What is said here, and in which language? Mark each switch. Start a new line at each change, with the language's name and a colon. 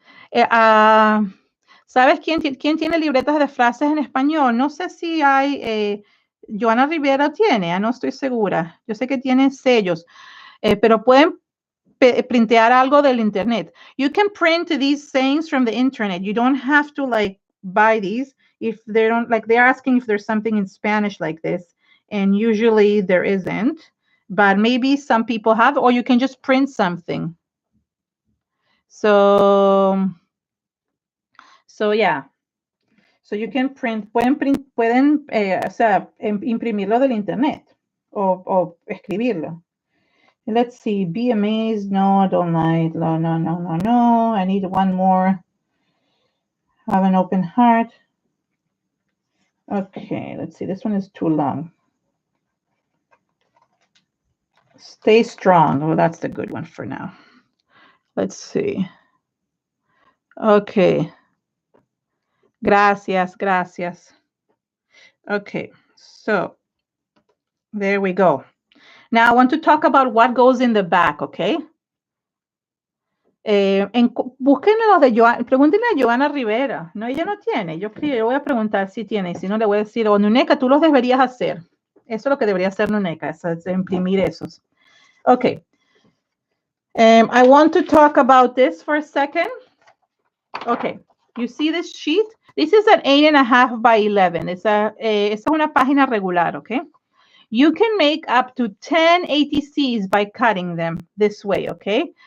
Spanish: ¿Sabes quién tiene libretas de frases en español? No sé si hay. Joana Rivera tiene, no estoy segura. Yo sé que tienen sellos, pero pueden printear algo del internet.
English: You can print these sayings from the internet. You don't have to like buy these if they don't, like they're asking if there's something in Spanish like this, and usually there isn't, but maybe some people have, or you can just print something. So yeah. So you can print,
Spanish: pueden o sea, imprimirlo del internet o escribirlo.
English: Let's see, be amazed. No, don't like. No. I need one more. Have an open heart. Okay, let's see. This one is too long. Stay strong. Oh, that's the good one for now. Let's see. Okay.
Spanish: Gracias.
English: Okay, so there we go. Now I want to talk about what goes in the back, okay?
Spanish: Búsquenle los de Joana, pregúntenle a Joana Rivera. No, ella no tiene. Yo voy a preguntar si tiene, y si no le voy a decir, oh, Nuneka, tú los deberías hacer. Eso es lo que debería hacer Nuneka, es imprimir esos.
English: Okay. I want to talk about this for a second. Okay. You see this sheet? This is an 8.5 by 11.
Spanish: Esa es una página regular, okay?
English: You can make up to 10 ATCs by cutting them this way, okay?